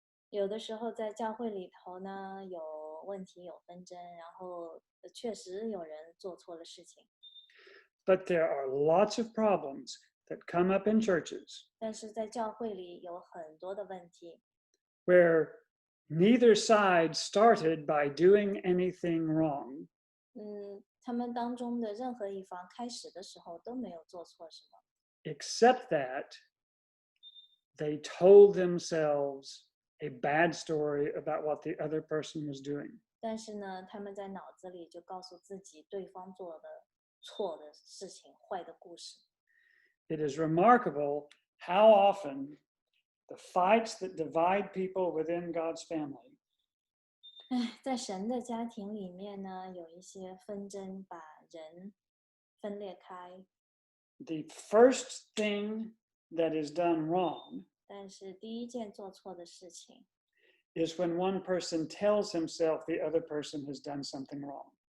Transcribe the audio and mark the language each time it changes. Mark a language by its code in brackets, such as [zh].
[zh] 有的时候在教会里头呢有问题有纷争，然后确实有人做错了事情。 [en] But there are lots of problems that come up in churches [zh] 但是在教会里有很多的问题， [en] where neither side started by doing anything wrong. [zh] 他们当中的任何一方开始的时候都没有做错什么， [en] Except that they told themselves a bad story about what the other person was doing. [zh] 但是呢，他们在脑子里就告诉自己对方做的错的事情、坏的故事。 [en] It is remarkable how often the fights that divide people within God's family [zh] 在神的家庭里面呢，有一些纷争把人分裂开， [en] the first thing that is done wrong [zh] 但是第一件做错的事情 [en] is when one person tells himself the other person has done something wrong.